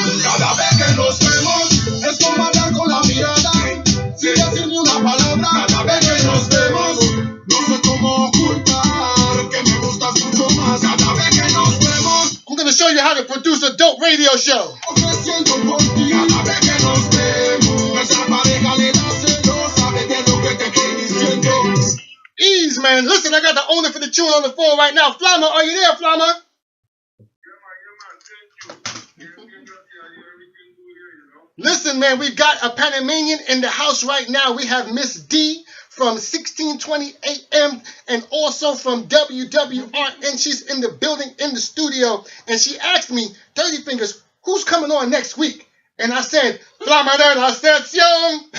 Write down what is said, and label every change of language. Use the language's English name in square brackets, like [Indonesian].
[Spanish] Cada vez que nos vemos es como hablar con la mirada, sin decir ni una palabra. Cada vez que nos vemos, no sé cómo ocultar que me gustas mucho más. Cada vez que nos vemos, [English] I'm going to show you how to produce a dope radio show. [Spanish] me siento por ti. Cada vez que nos vemos, nuestra pareja le da celos, sabe de lo que te estoy diciendo. [English] Ease, man. Listen, I got the owner for the tune on the phone right now. Flama, are you there, Flama? Listen, man, we've got a Panamanian in the house right now. We have Miss D from 1620 AM and also from WWRN. She's in the building, in the studio, and she asked me, Dirty Fingers, who's coming on next week? And I said, Flama de la Sesión.